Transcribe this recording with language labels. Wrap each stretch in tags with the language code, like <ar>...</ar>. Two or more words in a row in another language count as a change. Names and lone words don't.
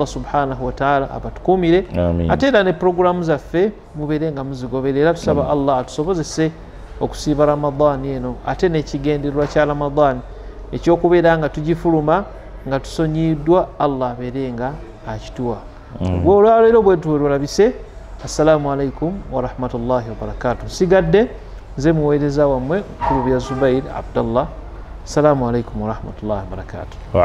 <ar>سبحانه وتعالى</ar> <lg>abatukuumire ate era ne puroguramu zaffe mubeere nga muzigoberera tusaba Allah atusobozese okusiiba ramadaani eno ate n'ekigendererwa kya ramadaani ekyokubeera nga tugifuluma nga tusonyiddwa Allah abeere nga akituwa gwe olwaleero bwe tulabise</lg> <ar>السلام عليكم ورحمة الله وبركاته</ar> <lg>nsigadde nze muweereza wammwe Kulubya Zubair Abdallah</lg> <ar>السلام عليكم ورحمة الله وبركاته</ar>